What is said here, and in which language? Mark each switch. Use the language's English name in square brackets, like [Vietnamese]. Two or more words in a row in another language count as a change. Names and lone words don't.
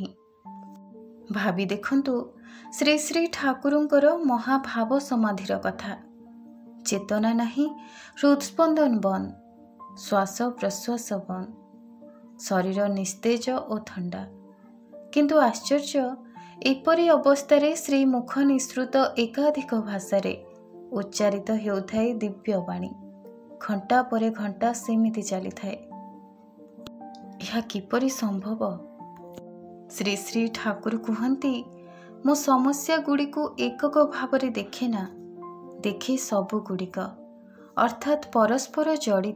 [Odia] ଭାବି ଦେଖନ୍ତୁ ଶ୍ରୀ ଶ୍ରୀ ଠାକୁରଙ୍କର ମହାଭାବ ସମାଧିର କଥା। ଚେତନା ନାହିଁ, ହୃଦସ୍ପନ୍ଦନ ବନ୍ଦ, ଶ୍ୱାସ ପ୍ରଶ୍ୱାସ ବନ୍ଦ, ଶରୀର ନିସ୍ତେଜ ଔର ଥଣ୍ଡା। କିନ୍ତୁ ଆଶ୍ଚର୍ଯ୍ୟ, ଏପରି ଅବସ୍ଥାରେ ଶ୍ରୀ ମୁଖ ନିଃସୃତ ଏକାଧିକ ଭାଷାରେ ଉଚ୍ଚାରିତ ହେଉଥାଏ ଦିବ୍ୟ ବାଣୀ। ଘଣ୍ଟା ପରେ ଘଣ୍ଟା ସେମିତି ଚାଲି ଥାଏ। ଯହ କିପରି ସମ୍ଭବ? ଶ୍ରୀ ଶ୍ରୀ ଠାକୁର କହନ୍ତି, ମୋ ସମସ୍ୟା ଗୁଡ଼ିକ ଏକକ ଭାବ ଦେଖେ ନା, ଦେଖେ ସବୁ ଗୁଡ଼ିକ ଅର୍ଥାତ ପରସ୍ପର ଜଡ଼ିତ।